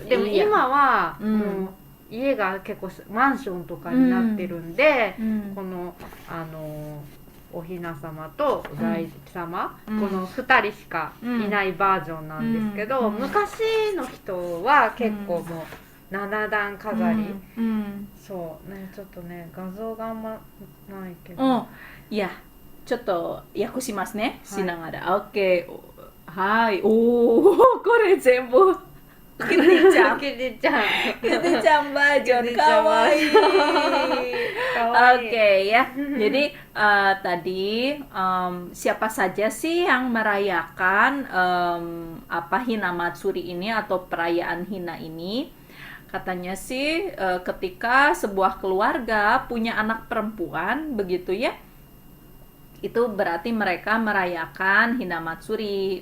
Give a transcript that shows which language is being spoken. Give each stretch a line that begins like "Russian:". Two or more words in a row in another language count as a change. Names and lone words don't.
Japanese: でも今はもう家が結構マンションとかになってるんで、このおひな様とお大師様、この2人しかいないバージョンなんですけど、昔の人は結構もう7段飾り、そうね、ちょっとね画像があんまないけど、いやちょっと訳しますね、しながら。OK、はい、おお、これ全部キティちゃん、キティちゃん、キティちゃんバージョン、かわいい。
Indonesian: Oke ya, jadi tadi siapa saja sih yang merayakan apa Hinamatsuri ini atau perayaan Hina ini? Katanya sih ketika sebuah keluarga punya anak perempuan, begitu ya, itu berarti mereka merayakan Hinamatsuri.